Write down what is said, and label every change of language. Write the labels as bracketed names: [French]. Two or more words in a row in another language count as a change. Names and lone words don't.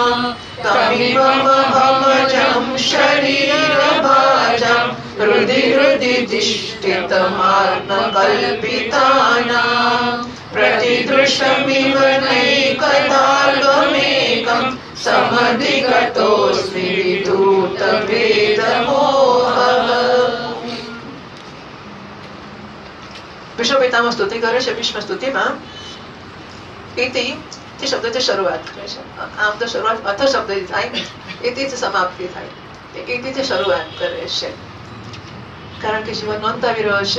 [Sanskrit] तमिममहमजं शरीरभाजं हृदि हृदि तिष्ठितमात्मकल्पितानां प्रतिदृशमिव नैकदाल्गमेकं समधिगतोऽस्मि विदूतभेदमोहः। [Gujarati] ભીષ્મ પિતામહ સ્તુતિ કરે છે. ભીષ્મ સ્તુતિમાં ઇતિ તે શબ્દથી શરૂઆત કરે છે. આમ તો શરૂઆત અથ શબ્દથી થાય, ઇતિથી સમાપ્તિ થાય. ઇતિથી શરૂઆત કરે છે કારણ કે જીવન અંત આવી રહ્યો છે.